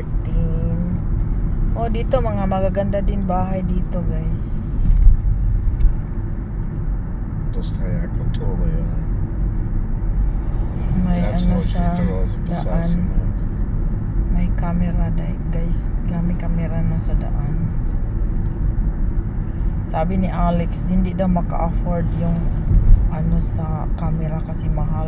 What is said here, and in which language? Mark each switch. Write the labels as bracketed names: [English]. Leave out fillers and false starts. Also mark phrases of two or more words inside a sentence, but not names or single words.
[Filipino] Oh, dito mga magaganda din bahay dito guys. [Dutch] Dat is ja, controle, ja. [Filipino] May [Dutch] Ja, [Filipino] ano [Dutch] zoals je [Filipino] sa [Dutch] toch als een [Filipino] daan. May camera guys. May camera na sa daan. Sabi ni Alex, hindi daw maka-afford yung ano sa camera kasi mahal.